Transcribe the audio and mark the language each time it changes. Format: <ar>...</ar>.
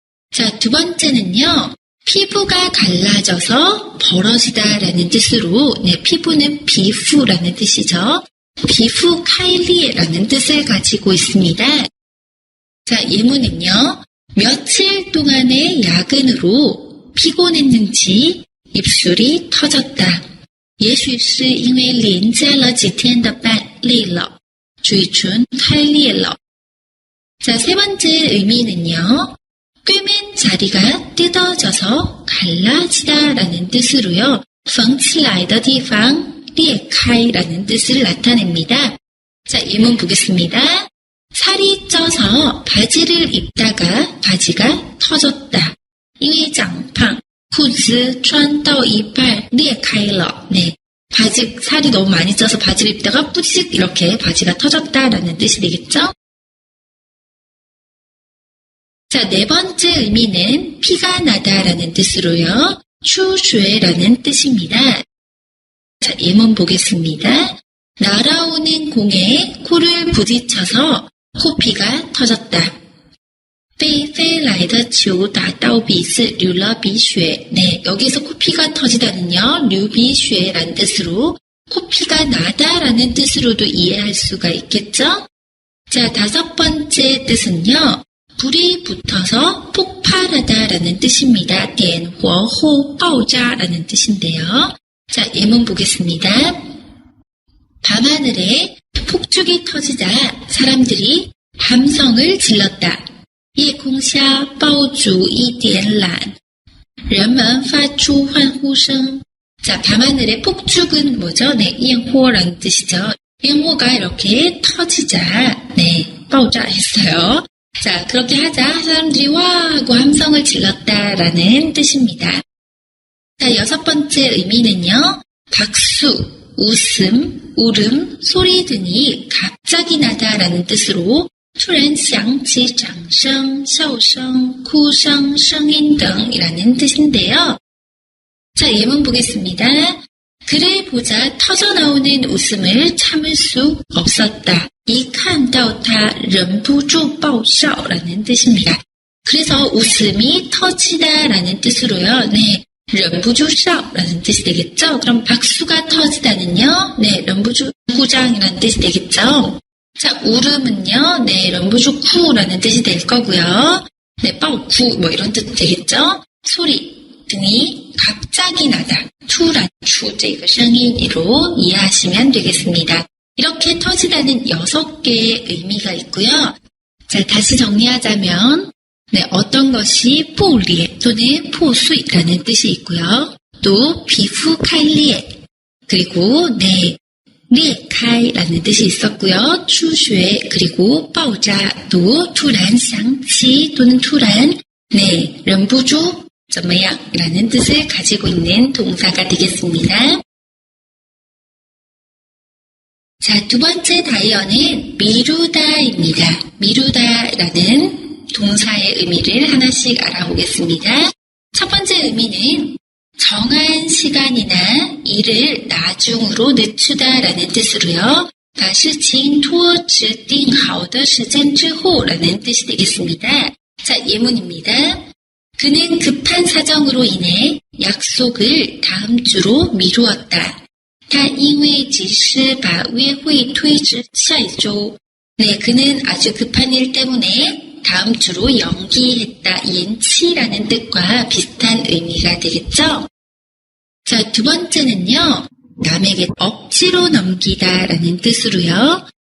<ko>자, 두 번째는요, 피부가 갈라져서 벌어지다라는 뜻으로, 피부는 비후라는 뜻이죠. 비후开裂라는 뜻을 가지고 있습니다. 자, 예문은요, 며칠 동안의 야근으로 피곤했는지 입술이 터졌다.</ko> <zh>也许是因为连加了几天的班累了，嘴唇开裂了.</zh> <ko>자, 세 번째 의미는요. 꿰맨 자리가 뜯어져서 갈라지다 라는 뜻으로요.</ko> <zh>缝起来的地方裂开</zh> <ko>라는 뜻을 나타냅니다. 자, 예문 보겠습니다. 살이 쪄서 바지를 입다가 바지가 터졌다.</ko> <zh>因为长胖裤子穿到一半裂开了.</zh> <ko>네, 바지 살이 너무 많이 쪄서 바지를 입다가 뿌직 이렇게 바지가 터졌다라는 뜻이 되겠죠? 자, 네 번째 의미는 피가 나다라는 뜻으로요.</ko> <zh>出血</zh> <ko>라는 뜻입니다. 자, 예문 보겠습니다. 날아오는 공에 코를 부딪혀서 코피가 터졌다.</ko> <zh>被飞来的球打到鼻子流了鼻血.</zh> <ko>네, 여기서 코피가 터지다는요.</ko> <zh>流鼻血</zh> <ko>라는 뜻으로 코피가 나다라는 뜻으로도 이해할 수가 있겠죠? 자, 다섯 번째 뜻은요. 불이 붙어서 폭발하다라는 뜻입니다.</ko> <zh>点火后爆炸</zh> <ko>라는 뜻인데요. 자, 예문 보겠습니다. 밤하늘에 폭죽이 터지자 사람들이 함성을 질렀다.</ko> <zh>夜空下爆竹一点燃人们发出欢呼声.</zh> <ko>자, 밤하늘의 폭죽은 뭐죠? 네,</ko> <zh>焰火</zh> <ko>라는 뜻이죠.</ko> <zh>焰火</zh> <ko>가 이렇게 터지자, 네,</ko> <zh>爆炸</zh> <ko>했어요. 자, 그렇게 하자 사람들이 와 하고 함성을 질렀다라는 뜻입니다. 자, 여섯 번째 의미는요. 박수, 웃음, 울음, 소리 등이 갑자기 나다라는 뜻으로</ko> <zh>突然响起掌声, 笑声, 哭声, 声音</zh> <ko>등이라는 뜻인데요. 자, 예문 보겠습니다. 그를 보자 터져나오는 웃음을 참을 수 없었다.</ko> <zh>一看到他忍不住爆笑</zh> <ko>라는 뜻입니다. 그래서 웃음이 터지다라는 뜻으로요. 네,</ko> <zh>忍不住笑</zh> <ko>라는 뜻이 되겠죠. 그럼 박수가 터지다는요. 네,</ko> <zh>忍不住鼓掌</zh> <ko>이라는 뜻이 되겠죠. 자, 울음은요, 네,</ko> <zh>忍不住哭</zh> <ko>라는 뜻이 될 거고요. 네,</ko> <zh>爆哭</zh> <ko>뭐 이런 뜻 되겠죠. 소리 등이 갑자기 나다.</ko> <zh>突然出这个声音</zh> <ko>으로 이해하시면 되겠습니다. 이렇게 터지다는 6개의 의미가 있고요. 자, 다시 정리하자면, 네, 어떤 것이</ko> <zh>破裂</zh> <ko>또는</ko> <zh>破碎</zh> <ko>라는 뜻이 있고요. 또,</ko> <zh>皮肤开裂,</zh> <ko>그리고, 네,</ko> <zh>裂开</zh> <ko>라는 뜻이 있었고요.</ko> <zh>出血, 그리고 爆炸, 또, 突然响起 또는 突然, 네, 忍不住, 怎么样?</zh> <ko>라는 뜻을 가지고 있는 동사가 되겠습니다. 자, 두 번째 다이어는 미루다입니다. 미루다라는 동사의 의미를 하나씩 알아보겠습니다. 첫 번째 의미는 정한 시간이나 일을 나중으로 늦추다라는 뜻으로요.</ko> <zh>把事情拖指定好的时间之后</zh> <ko>라는 뜻이 되겠습니다. 자, 예문입니다. 그는 급한 사정으로 인해 약속을 다음 주로 미루었다.</ko> <zh>他因为急事把约会推至下一周.</zh> <ko>네, 그는 아주 급한 일 때문에 다음 주로 연기했다.</ko> <zh>延期</zh> <ko>라는 뜻과 비슷한 의미가 되겠죠? 자, 두 번째는요. 남에게 억지로 넘기다라는 뜻으로요.</ko>